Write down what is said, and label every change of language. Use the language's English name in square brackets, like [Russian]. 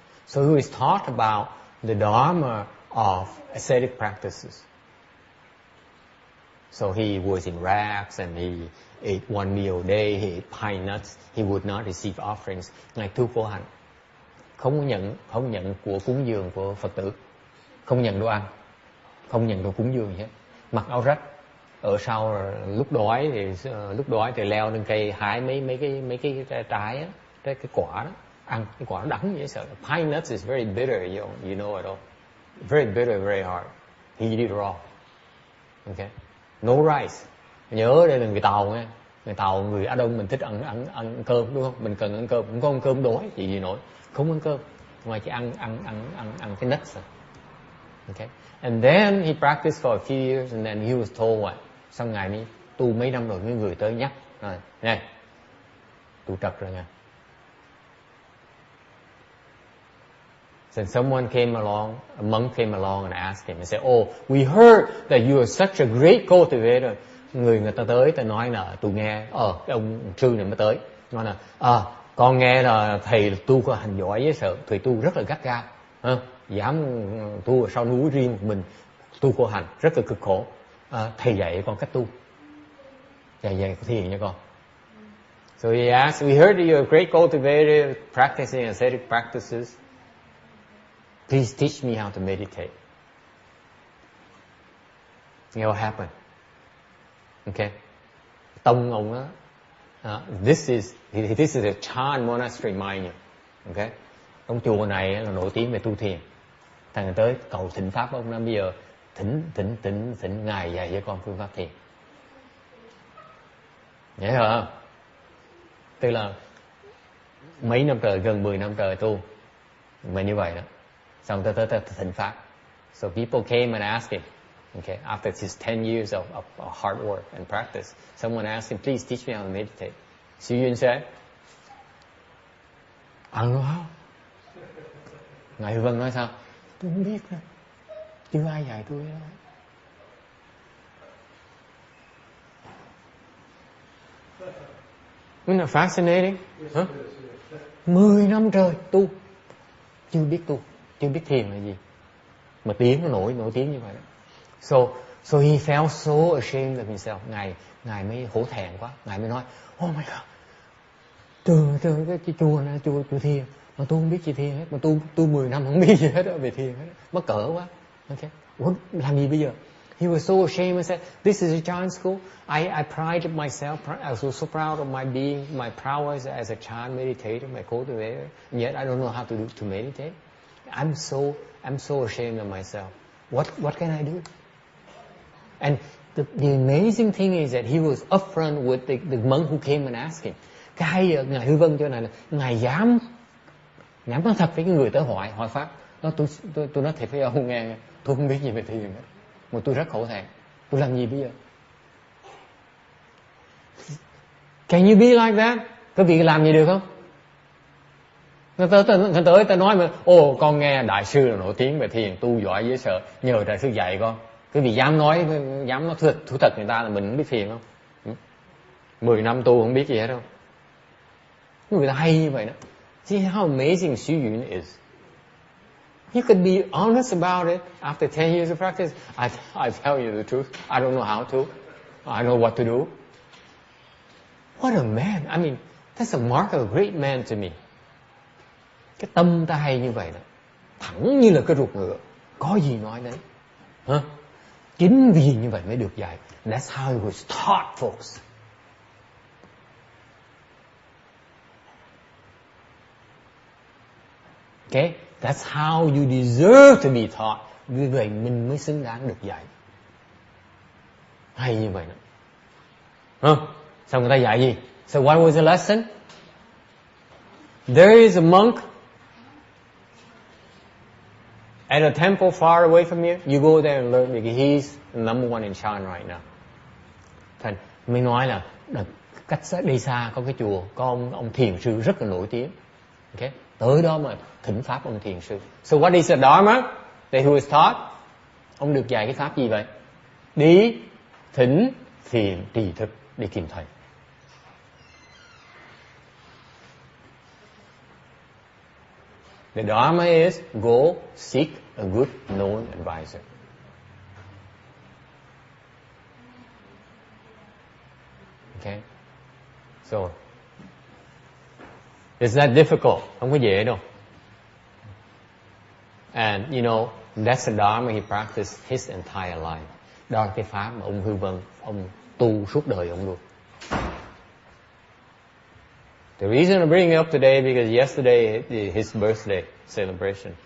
[English] So he was taught about the dharma of ascetic practices. So he was in rags and he ate one meal a day, he ate pine nuts, he would not receive offerings. [Vietnamese] Ngài tu khổ hạnh, không nhận của cúng dường của Phật tử, không nhận đồ ăn, không nhận đồ cúng dường gì hết, mặc áo rách. Ở sau lúc đói thì leo lên cây hái mấy cái trái á, cái quả đó, ăn cái quả đắng dễ sợ. [English] Pine nuts is very bitter, you know it all. Very bitter, very hard. He did it raw. Okay, no rice. [Vietnamese] Nhớ đây là người Tàu nghe, người Tàu người Á Đông mình thích ăn cơm đúng không? Mình cần ăn cơm, không có ăn cơm đói gì nổi, không ăn cơm, ngoài chỉ ăn cái nuts thôi. [English] Okay, and then he practiced for a few years and then he was told what? [Vietnamese] Xong Ngài đi tu mấy năm rồi, cái người tới nhắc rồi, nè, tu trật rồi nha. [English] Then someone came along, a monk came along and asked him and said, oh, we heard that you are such a great cultivator. [Vietnamese] Người ta tới, ta nói là tôi nghe, cái ông sư này mới tới, nói là, con nghe là thầy tu có hành giỏi với sợ, thầy tu rất là gắt gao, dám tu ở sau núi riêng một mình, tu khổ hành rất là cực khổ. Thầy dạy con cách tu, dạy thiền nha con. [English] So he asked, we heard that you're a great cultivator practicing ascetic practices. Please teach me how to meditate. You know what happened? Okay. [Vietnamese] Tông ông đó, [English] this is a Chan monastery, mind you. Okay. [Vietnamese] Ông chùa này là nổi tiếng về tu thiền. Thằng tới cầu thỉnh pháp ông nói bây giờ thỉnh Ngài dạy cho con phương pháp thiền. Nhớ không? Tức là mấy năm trời, gần 10 năm trời tu mà như vậy đó. Xong tới thỉnh pháp. So people came and asked him, okay, after his 10 years of hard work and practice, someone asked him, please teach me how to meditate. [English] Xu Yun said, I don't know how. [Vietnamese] Ngài Vân nói sao? Tôi không biết nữa. Chưa ai dạy tôi đâu. [English] Isn't that fascinating? [Vietnamese] 10 năm trời tu, chưa biết thiền là gì. Mà tiếng nó nổi tiếng như vậy đó. [English] So he felt so ashamed of himself. [Vietnamese] Ngài mới hổ thẹn quá. Ngài mới nói, [English] oh my God, [Vietnamese] từ cái chùa này, chùa thiền, mà tôi không biết gì thiền hết, mà tôi 10 năm không biết gì hết về thiền hết, mắc cỡ quá. Okay, làm gì bây giờ? [English] He was so ashamed and said, this is a Chan school. I prided myself. I was so proud of my prowess as a Chan meditator, my cultivator, and yet I don't know how to meditate. I'm so ashamed of myself. What can I do? And the amazing thing is that he was upfront with the monk who came and asked him. [Vietnamese] Cái hay Ngài Hư Vân chỗ này là Ngài dám nói thật với cái người tới hỏi pháp. Tôi nói thiệt với ông nghe, tôi không biết gì về thiền hết, mà tôi rất khổ thẹn. Tôi làm gì bây giờ? [English] Can you be like that? [Vietnamese] Có vị làm gì được không? Người tới ta nói mà, con nghe đại sư là nổi tiếng về thiền, tu giỏi dễ sợ, nhờ đại sư dạy con. Cái vị dám nói thú thật người ta là mình không biết thiền không? 10 năm tu không biết gì hết đâu. Người ta hay như vậy đó. [English] See how amazing Xu Yun is. You can be honest about it. After 10 years of practice, I tell you the truth. I don't know how to. I don't know what to do. What a man. I mean, that's a mark of a great man to me. [Vietnamese] Cái tâm ta hay như vậy đó. Thẳng như là cái ruột ngựa. Có gì nói đấy. Hả? Chính vì như vậy mới được dạy. [English] That's how it was taught, folks. Okay? That's how you deserve to be taught. [Vietnamese] Vì vậy mình mới xứng đáng được dạy. Hay như vậy đó. Xong người ta dạy gì? [English] So what was the lesson? There is a monk at a temple far away from you. You go there and learn because he's the number one in China right now. [Vietnamese] Thành mới nói là cách đi xa có cái chùa, có ông thiền sư rất là nổi tiếng. Okay? Tới đó mà thỉnh pháp ông thiền sư. [English] So what is the Dharma that he was taught? [Vietnamese] Ông được dạy cái pháp gì vậy? Đi thỉnh thiền trì thức đi kiếm thầy. [English] The Dharma is go seek a good known advisor. Okay? So it's that difficult. [Vietnamese] Không có dễ đâu. [English] And you know, that's the Dharma he practiced his entire life. [Vietnamese] Đó là cái pháp mà ông Hư Vân, ông tu suốt đời ông luôn. [English] The reason I bring it up today because yesterday his birthday celebration.